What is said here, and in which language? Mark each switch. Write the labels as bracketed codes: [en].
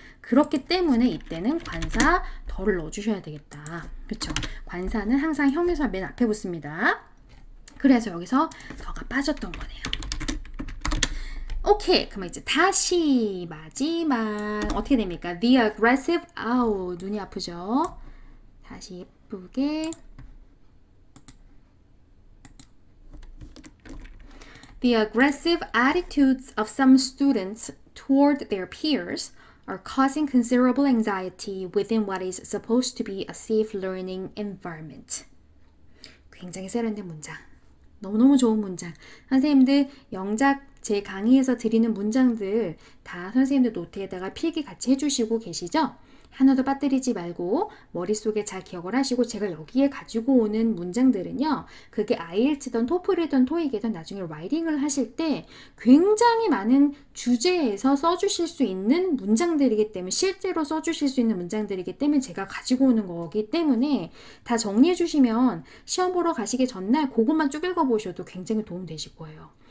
[ko] 그렇기 때문에 이때는 관사 덜을 넣어주셔야 되겠다. 그렇죠? 관사는 항상 형용사 맨 앞에 붙습니다. 그래서 여기서 더가 빠졌던 거네요. 오케이. 그럼 이제 다시 마지막 어떻게 됩니까? The aggressive, 눈이 아프죠? 다시 예쁘게 [en] The aggressive attitudes of some students toward their peers are causing considerable anxiety within what is supposed to be a safe learning environment. [ko] 굉장히 세련된 문장. 너무너무 좋은 문장. 선생님들 영작 제 강의에서 드리는 문장들 다 선생님들 노트에다가 필기 같이 해주시고 계시죠? 하나도 빠뜨리지 말고 머릿속에 잘 기억을 하시고 제가 여기에 가지고 오는 문장들은요. 그게 IELTS든 토플이든 토익이든 나중에 라이팅을 하실 때 굉장히 많은 주제에서 써주실 수 있는 문장들이기 때문에 실제로 써주실 수 있는 문장들이기 때문에 제가 가지고 오는 거기 때문에 다 정리해 주시면 시험 보러 가시기 전날 그것만 쭉 읽어보셔도 굉장히 도움되실 거예요.